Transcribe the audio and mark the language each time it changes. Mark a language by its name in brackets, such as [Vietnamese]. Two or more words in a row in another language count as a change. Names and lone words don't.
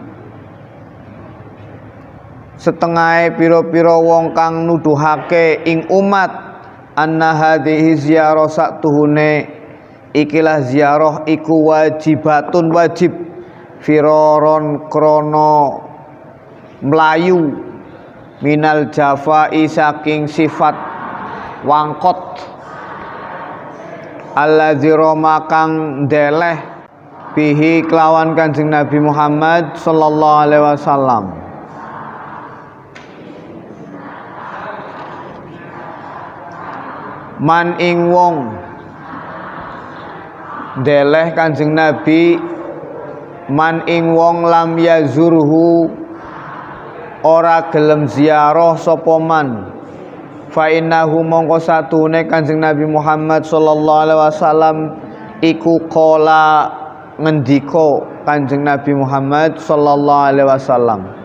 [Javanese] setengah pira-pira wong kang nuduhake ing umat [Arabic] أن هذه زيارة [Javanese] saktuhune ikilah ziarah iku wajibatun wajib firaron krana mlayu [Arabic] من الجفاء [Javanese] saking sifat wangkot [Arabic] الذي رام [Javanese] kang deleh bihi kelawan Kanjeng Nabi Muhammad [Arabic] صلى الله عليه وسلم. [Javanese] Man ing wong deleh Kanjeng Nabi, man ing wong [Arabic] لم يزره [Javanese] ora gelem ziarah sapa man, [Arabic] فإنه [Javanese] mongko satune Kanjeng Nabi Muhammad [Arabic] صلى الله عليه وسلم [Javanese] iku qala ngendika Kanjeng Nabi Muhammad [Arabic] صلى الله عليه وسلم